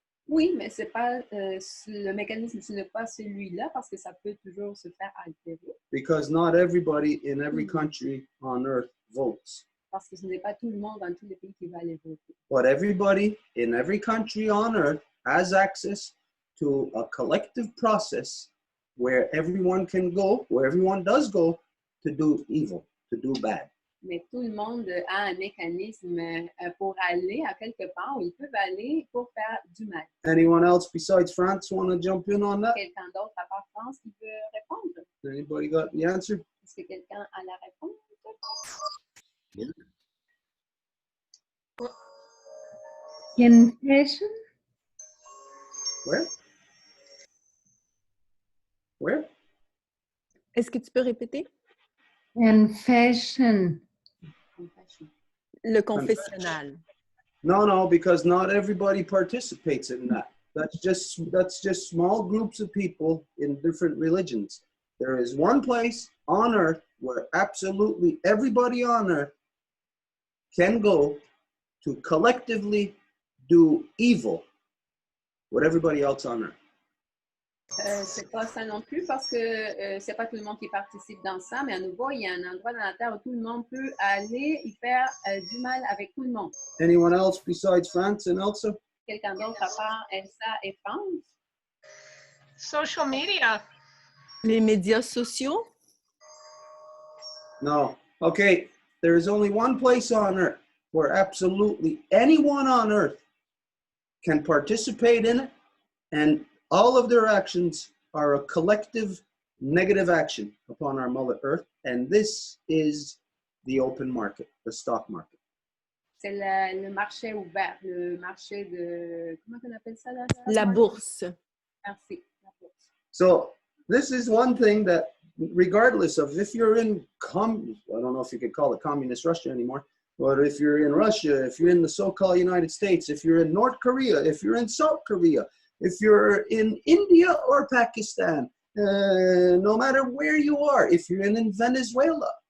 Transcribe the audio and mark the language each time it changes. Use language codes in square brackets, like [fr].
[fr] Oui, mais c'est pas le mécanisme, ce n'est pas celui-là parce que ça peut toujours se faire altérer. [en] Because not everybody in every country on earth votes. [fr] Parce que ce n'est pas tout le monde dans tous les pays qui va aller voter. [en] But everybody in every country on earth has access to a collective process where everyone can go, where everyone does go to do evil, to do bad. [fr] Mais tout le monde a un mécanisme pour aller à quelque part où ils peuvent aller pour faire du mal. [en] Anyone else besides France want to jump in on that? [fr] Quelqu'un d'autre à part France qui veut répondre? [en] Anybody got the answer? [fr] Est-ce que quelqu'un a la réponse? [en] Confession? Where? Where? [fr] Est-ce que tu peux répéter? [en] Confession. Compassion. [fr] Le confessionnal. [en] No, because not everybody participates in that. That's just small groups of people in different religions. There is one place on earth where absolutely everybody on earth can go to collectively do evil with everybody else on earth. [fr] C'est pas ça non plus parce que c'est pas tout le monde qui participe dans ça, mais à nouveau, il y a un endroit dans la Terre où tout le monde peut aller y faire du mal avec tout le monde. [en] Anyone else besides France and Elsa? [fr] Quelqu'un d'autre à part Elsa et France? [en] Social media. [fr] Les médias sociaux. [en] No. Okay, there is only one place on earth where absolutely anyone on earth can participate in it, and all of their actions are a collective negative action upon our Mother Earth, and this is the open market, the stock market. [fr] C'est le marché ouvert, le marché de... Comment on appelle ça? La bourse. Merci, la bourse. [en] So this is one thing that, regardless of if you're in, I don't know if you could call it communist Russia anymore, but if you're in Russia, if you're in the so-called United States, if you're in North Korea, if you're in South Korea, if you're in India or Pakistan, no matter where you are, if you're in Venezuela,